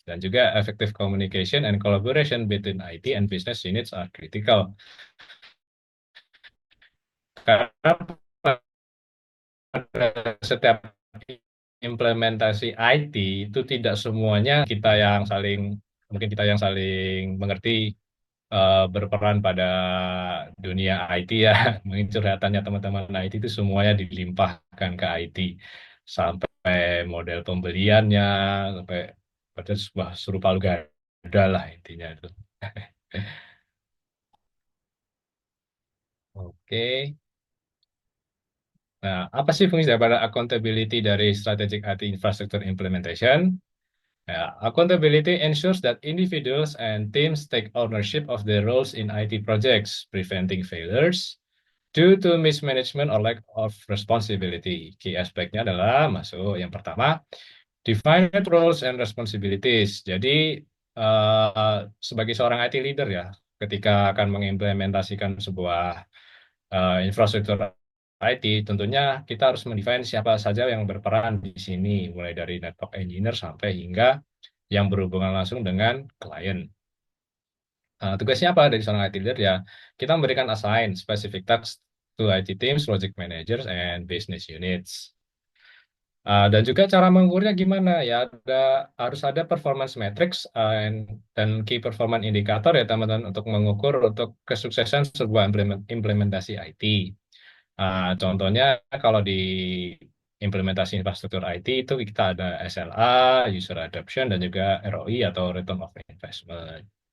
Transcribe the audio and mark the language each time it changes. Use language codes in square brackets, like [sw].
[id] Dan juga [en] effective communication and collaboration between IT and business units are critical. [id] Karena pada setiap implementasi IT itu tidak semuanya kita yang saling, mungkin kita yang saling mengerti berperan pada dunia IT ya. Mungkin curhatannya teman-teman IT itu semuanya dilimpahkan ke IT. Sampai model pembeliannya, sampai pada sebuah suruh palu gada lah intinya itu. Oke. Nah, apa sih fungsi daripada accountability dari strategic IT infrastructure implementation? [en] Ya, accountability ensures that individuals and teams take ownership of their roles in IT projects, preventing failures due to mismanagement or lack of responsibility. [id] Key aspeknya adalah masuk yang pertama, [en] define roles and responsibilities. [id] Jadi sebagai seorang IT leader ya, ketika akan mengimplementasikan sebuah infrastruktur IT, tentunya kita harus mendefine siapa saja yang berperan di sini, mulai dari network engineer sampai hingga yang berhubungan langsung dengan klien. Tugasnya apa dari seorang IT leader ya? Kita memberikan [en] assign specific tasks to IT teams, project managers, and business units. [id] Dan juga cara mengukurnya gimana ya? Harus ada performance metrics dan key performance indicator ya teman-teman untuk mengukur untuk kesuksesan sebuah implementasi IT. Contohnya kalau di implementasi infrastruktur IT itu kita ada SLA, user adoption, dan juga ROI atau return of investment.